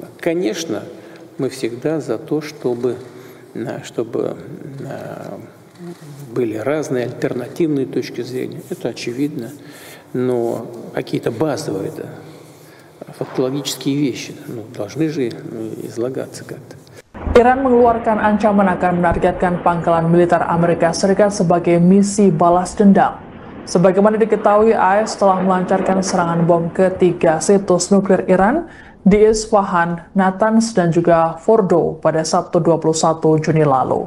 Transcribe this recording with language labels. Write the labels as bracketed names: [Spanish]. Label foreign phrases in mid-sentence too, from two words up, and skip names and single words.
[Russian] Конечно, мы всегда за то, чтобы были разные альтернативные точки зрения. Это очевидно. Но какие-то базовые, фактологические вещи должны же излагаться как-то. [Indonesian] Iran mengeluarkan ancaman akan menargetkan pangkalan militer Amerika Serikat sebagai misi balas dendam. Sebagaimana diketahui, AS telah melancarkan serangan bom ke 3 situs nuklir Iran di Isfahan, Natanz, dan juga Fordow pada Sabtu 21 Juni lalu.